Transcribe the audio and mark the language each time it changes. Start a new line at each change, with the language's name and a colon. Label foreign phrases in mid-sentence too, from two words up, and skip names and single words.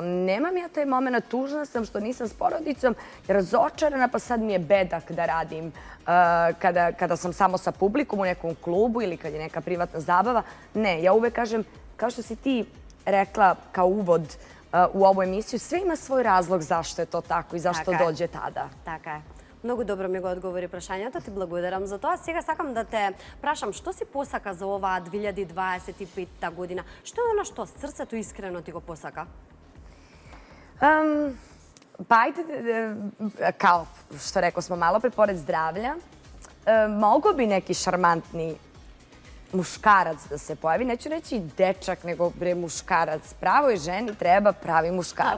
Serbian: Nemam ja taj moment, tužna sam što nisam s porodicom, razočarana, pa sad mi je bedak da radim kada sam samo sa publikom u nekom klubu ili kad je neka privatna zabava. Ne, ja uvek kažem, kao što si ti rekla kao uvod u ovu emisiju, sve ima svoj razlog zašto je to tako i zašto dođe tada.
Macedonian: Така е. Многу добро ми го одговори прашањето, ти благодарам за тоа. Сега сакам да те прашам, што си посака за оваа 2025 година? Што е оно што срцето искрено ти го посака?
Serbian: Pa ajde, kao što rekao smo malo pre, pored zdravlja, mogo bi neki šarmantni muškarac da se pojavi. Neću reći dečak, nego muškarac. Pravoj ženi treba pravi muškarac.